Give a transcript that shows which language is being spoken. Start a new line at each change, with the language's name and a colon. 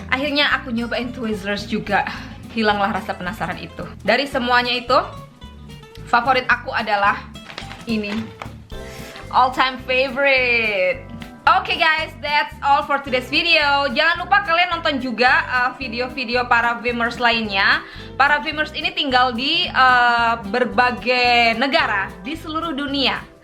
Indonesian: Akhirnya aku nyobain Twizzlers juga. Hilanglah rasa penasaran itu. Dari semuanya itu, favorit aku adalah ini.
English: All time favorite. Oke guys, that's all for today's video.
Indonesian: Jangan lupa kalian nonton juga video-video para Vimers lainnya. Para Vimers ini tinggal di berbagai negara di seluruh dunia.